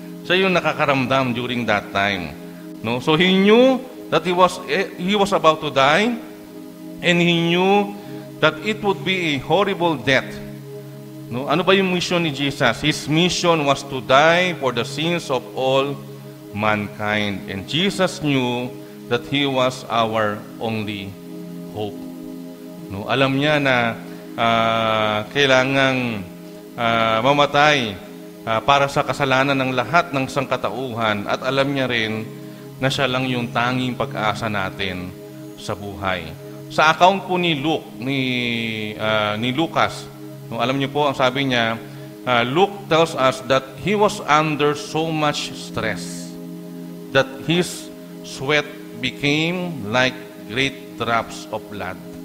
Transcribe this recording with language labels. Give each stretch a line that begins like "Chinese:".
Filipino: Siya yung nakakaramdam
English: during that time. No? So, he knew that he was about to die. And he knew that it would be a horrible death. No,
Filipino: ano ba yung mission ni Jesus?
English: His mission was to die for the sins of all mankind. And Jesus knew that He was our only hope.
Filipino: No, alam niya na kailangang mamatay para sa kasalanan ng lahat ng sangkatauhan, at alam niya rin na siya lang yung tanging pag-asa natin sa buhay. Sa account po ni Luke, ni Lucas, no, alam niyo po, ang sabi niya,
English: Luke tells us that he was under so much stress that his sweat became like great drops of blood.